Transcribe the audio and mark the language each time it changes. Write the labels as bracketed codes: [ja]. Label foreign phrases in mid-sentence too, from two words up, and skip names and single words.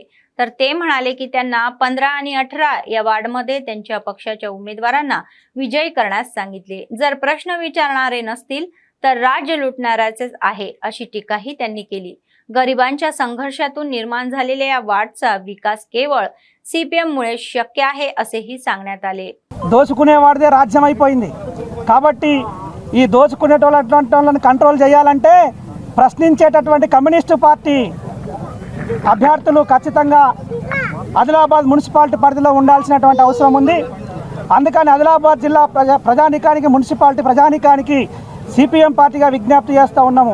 [mr] तर ते म्हणाले की त्यांना 15 आणि 18 या वार्डमध्ये त्यांच्या पक्षाच्या उमेदवारांना विजयी करण्यास सांगितले. जर प्रश्न विचारणारे नसतील तर राज्य लुटणाऱ्याचेच आहे अशी टीकाही त्यांनी केली. गरिबांच्या संघर्षातून निर्माण झालेल्या या वार्डचा विकास केवळ CPM मुळे शक्य आहे असेही सांगण्यात आले. [te] దోచుకునేవాడిదే రాజ్యం అయిపోయింది కాబట్టి ఈ దోచుకునేటోళ్ళని కంట్రోల్ చేయాలంటే ప్రశ్నించేటటువంటి కమ్యూనిస్టు పార్టీ అభ్యర్థులు ఖచ్చితంగా ఆదిలాబాద్ మున్సిపాలిటీ పరిధిలో ఉండాల్సినటువంటి అవసరం ఉంది. అందుకని ఆదిలాబాద్ జిల్లా ప్రజానికానికి మున్సిపాలిటీ ప్రజానికానికి CPM పార్టీగా విజ్ఞప్తి చేస్తూ ఉన్నాము.